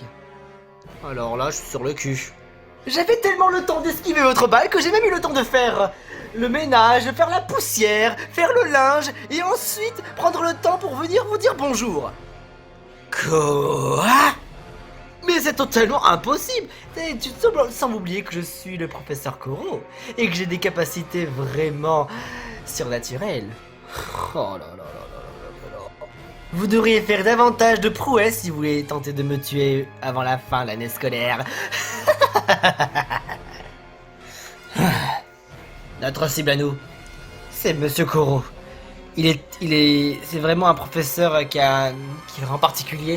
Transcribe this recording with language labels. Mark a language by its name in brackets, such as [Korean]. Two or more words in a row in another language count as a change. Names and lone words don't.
[French] Alors là, je suis sur le cul. J'avais tellement le temps d'esquiver votre balle que j'ai même eu le temps de faire le ménage, faire la poussière, faire le linge et ensuite prendre le temps pour venir vous dire bonjour. Quoi? Mais c'est totalement impossible. Tu sembles oublier que je suis le professeur Koro et que j'ai des capacités vraiment surnaturelles. Oh là là là là là là. Vous devriez faire davantage de prouesses si vous voulez tenter de me tuer avant la fin de l'année scolaire. Notre cible à nous, c'est Monsieur Koro. C'est vraiment un professeur qui est vraiment particulier.